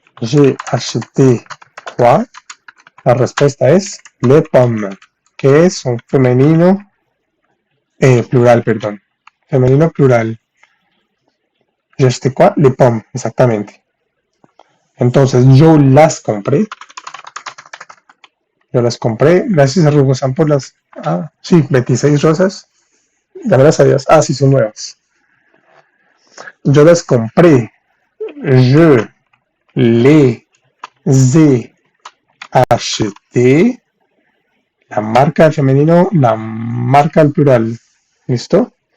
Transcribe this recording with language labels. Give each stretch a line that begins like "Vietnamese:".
French: J'ai acheté quoi.
Spanish: La respuesta es
French: le pomme.
Spanish: que es un femenino, plural, perdón. Femenino plural.
French: Je sais quoi, les pommes,
Spanish: exactamente. Entonces, yo las compré, gracias a Rugosan por las, sí, 26 rosas, ya me las sabías, sí, son nuevas. Yo las compré,
French: je les ai acheté,
Spanish: la marca del femenino, la marca del plural. ¿Listo?